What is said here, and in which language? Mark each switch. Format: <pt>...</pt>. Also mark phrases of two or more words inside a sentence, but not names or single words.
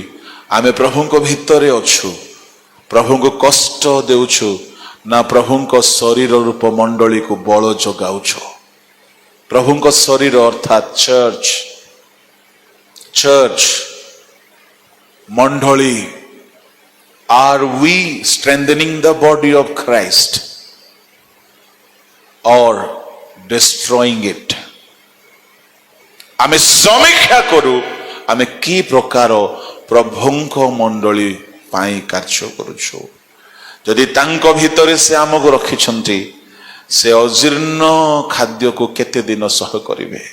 <or>ଆମେ ପ୍ରଭୁଙ୍କ ଭିତରେ ଅଛୁ, ପ୍ରଭୁଙ୍କୁ କଷ୍ଟ ଦେଉଛୁ, ନା ପ୍ରଭୁଙ୍କ ଶରୀର ରୂପ ମଣ୍ଡଳୀକୁ ବଳ ଯୋଗାଉଛୁ? ପ୍ରଭୁଙ୍କ ଶରୀର ଅର୍ଥାତ୍ ଚର୍ଚ୍ଚ ମଣ୍ଡଳୀ।</or> <en>Are we strengthening the body of Christ or destroying it?</en> <or>ଆମେ ସମୀକ୍ଷା କରୁ, ଆମେ କି ପ୍ରକାର ପ୍ରଭୁଙ୍କ ମଣ୍ଡଳୀ ପାଇଁ କାର୍ଯ୍ୟ କରୁଛୁ। ଯଦି ତାଙ୍କ ଭିତରେ ସେ ଆମକୁ ରଖିଛନ୍ତି, ସେ ଅଜୀର୍ଣ୍ଣ ଖାଦ୍ୟକୁ କେତେ ଦିନ ସହ କରିବେ?</or>